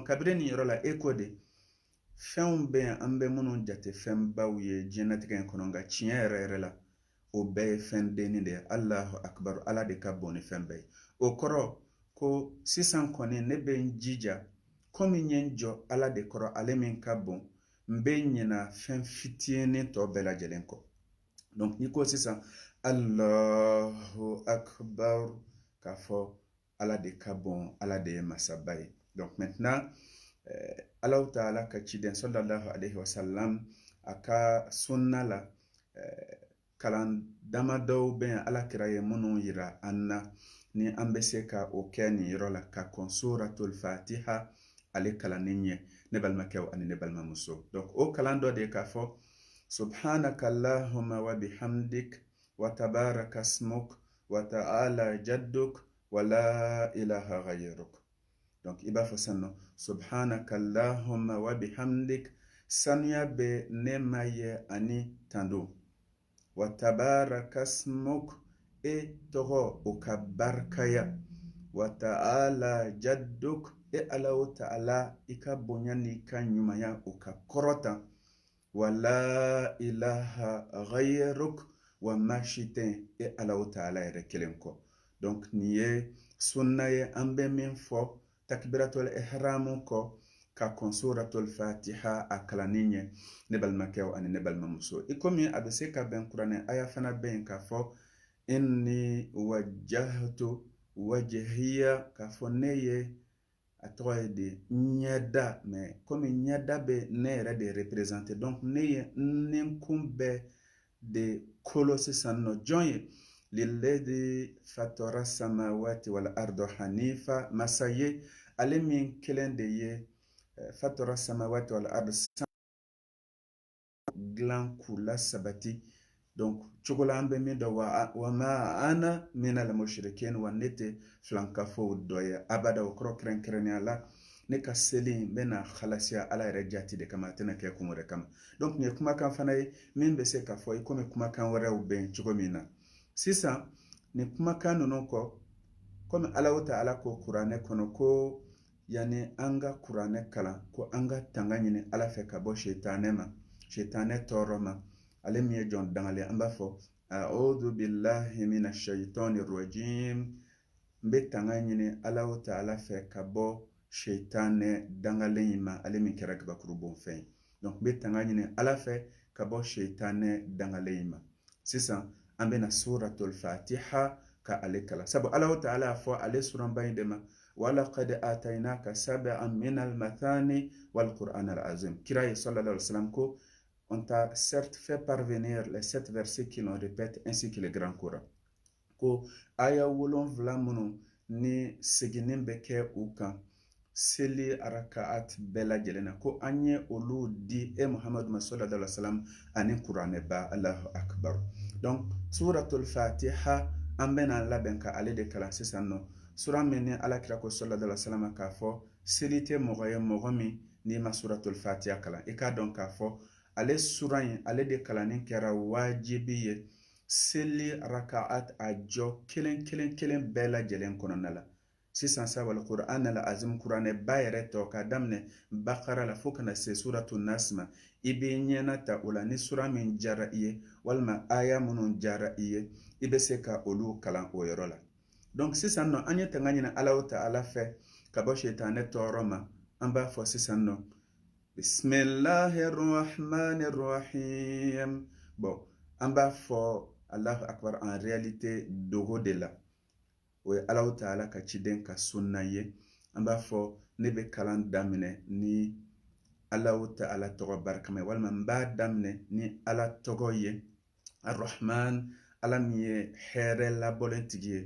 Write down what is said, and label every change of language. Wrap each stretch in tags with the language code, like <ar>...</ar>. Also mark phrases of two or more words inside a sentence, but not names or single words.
<bm>kabiri nin yɔrɔ la e ko de fɛnw bɛ yan an bɛ minnu jate fɛnbaw ye diɲɛlatigɛ in kɔnɔ nka tiɲɛ yɛrɛ la o bɛɛ ye fɛn denni de ye</bm> <ar>الله أكبر</ar> <bm>ala de ka bon ni fɛn bɛɛ ye o kɔrɔ ko sisan kɔni ne bɛ n jija komi n ye n jɔ ala de kɔrɔ ale min ka bon n bɛ ɲina fɛn fitinin tɔ bɛɛ lajɛlen kɔ donc n'i ko sisan</bm> <ar>الله أكبر</ar> <bm>k'a fɔ ala de ka bon ala de ye masaba ye</bm> <fr>donc maintenant</fr> <bm>Allahu ta'ala ka ciden</bm> <ar>صلى الله عليه وسلم</ar> <bm>a ka sunna la kalan damadɔw bɛ yan ala kira ye minnu yira an na ni an bɛ se ka o kɛ nin yɔrɔ la ka kɔn</bm> <ar>سورة الفاتحة</ar> <bm>ale kalanni ɲɛ ne balimakɛw ani ne balimamuso donc o kalan dɔ de ye k'a fɔ</bm> <ar>سبحانك اللهم وبحمدك وتبارك اسمك وتعالى جدك ولا إله غيرك</ar> <bm>donc i b'a fɔ san nɔ</bm> <ar>سبحانك اللهم وبحمدك</ar> <bm>sanuya bɛ ne ma ye ani tando</bm> <ar>وتبارك اسمك</ar> <bm>e tɔgɔ o ka barikaya</bm> <ar>وتعالى جدك</ar> <bm>e Allahu ta'ala i ka bonya ni ka ɲumanya o ka kɔrɔta</bm> <ar>ولا إله غيرك</ar> <bm>wa maa si tɛ e Allahu ta'ala yɛrɛ kelen kɔ donc nin ye sunna ye an bɛ min fɔ</bm> <ar>تكبيرة الإحرام</ar> <bm>kɔ ka kɔn</bm> <ar>سورة الفاتحة</ar> <bm>a kalanni ɲɛ ne balimakɛw ani ne balimamuso i komi a bɛ se ka bɛn kuranɛ aya fana bɛ yen k'a fɔ</bm> <ar>إني وجهت وجهي</ar> <bm>k'a fɔ ne ye a tɔgɔ ye de ɲɛda mais komi ɲɛda bɛ ne yɛrɛ de représenter donc ne ye n kun bɛɛ de kolo sisan nɔ jɔn ye</bm> <ar>للذي فطر السماوات والأرض حنيفا,</ar> <bm>masa ye ale min kelen de ye</bm> <ar>فطر السماوات والأرض</ar> <bm>dilan k'u la sabati. Donc cogo la an bɛ min dɔn</bm> <ar>وما أنا من المشركين,</ar> <bm>wa ne tɛ filankafow dɔ ye abada. O kɔrɔ kɛrɛnkɛrɛnnenya la ne ka seli n bɛna halasiya ala yɛrɛ jati de kama, a tɛna kɛ kun wɛrɛ kama. Donc nin ye kumakan fana ye min bɛ se ka fɔ i komi kumakan wɛrɛw bɛn cogo min na. Sisan nin kumakan ninnu kɔ, komi Alahu Ta'ala ko kuranɛ kɔnɔ ko yani an ka kuranɛ kalan, ko an ka tanga ɲini ala fɛ ka bɔ shetanɛ ma, shetanɛ tɔɔrɔ ma. Ale min ye jɔn dangale, an b'a fɔ</bm> <ar>أعوذ بالله من الشيطان الرجيم,</ar> <bm>n bɛ tanga ɲini Alahu Ta'ala fɛ ka bɔ shetanɛ dangalen in ma, ale min kɛra gabakuru bonfɛn ye. Donc n bɛ tanga ɲini ala fɛ ka bɔ shetanɛ dangalen in ma. Sisan an bɛna</bm> <ar>سورة الفاتحة</ar> <bm>ka ale kala, sabu Alahu Ta'ala y'a fɔ ale suranba in de ma</bm> <ar>ولقد آتيناك سبعا من المثاني والقرآن العظيم.</ar> <bm>Kira ye</bm> <ar>صلى الله عليه وسلم</ar> <fr>ko on t'a certes fait parvenir les 7 versets qui l'on répète ainsi que le grand Coran.</fr> <bm>Ko aya 7 minnu ni seginin bɛ kɛ u kan seli arakaat bɛɛ lajɛlen na, ko an ye olu di e Muhammadu ma</bm> <ar>صلى الله عليه وسلم</ar> <bm>ani kuranɛ ba.</bm> <ar>الله أكبر.</ar> <bm>Donc</bm> <ar>سورة الفاتحة</ar> <bm>an bɛna labɛn ka ale de kalan sisan nɔ. Sura min ni alakira ko</bm> <ar>صلى الله عليه وسلم</ar> <bm>k'a fɔ seli tɛ mɔgɔ ye mɔgɔ min n'i ma</bm> <ar>سورة الفاتحة</ar> <bm>kalan. I k'a dɔn k'a fɔ ale sura in ale de kalanni kɛra wajibi ye seli rakaat a jɔ kelen kelen kelen bɛɛ lajɛlen kɔnɔna la. Sisan sa</bm> <ar>والقرآن العظيم,</ar> <bm>kuranɛ ba yɛrɛ tɔ ka daminɛ bakara la fo kana se</bm> <ar>سورة الناس</ar> <bm>ma, i bɛ ɲɛna ta o la ni sura min jara i ye walima aya minnu jara i ye, i bɛ se ka olu kalan o yɔrɔ la. Donc sisan nɔ an ye tanga ɲini Alahu Ta'ala fɛ ka bɔ shetanɛ tɔɔrɔ ma. An b'a fɔ sisan nɔ</bm> <ar>بسم الله الرحمن الرحيم.</ar> <bm>Bon, an b'a fɔ</bm> <ar>الله أكبر</ar> <fr>en réalité</fr> <bm>dogo de la. O ye Alahu Ta'ala ka ciden ka sunna ye. An b'a fɔ ne bɛ kalan daminɛ ni Alahu Ta'ala tɔgɔ barikama ye, walima n b'a daminɛ ni ala tɔgɔ ye ar-Rahman, ala min ye hɛrɛ labɔlen tigi ye.</bm>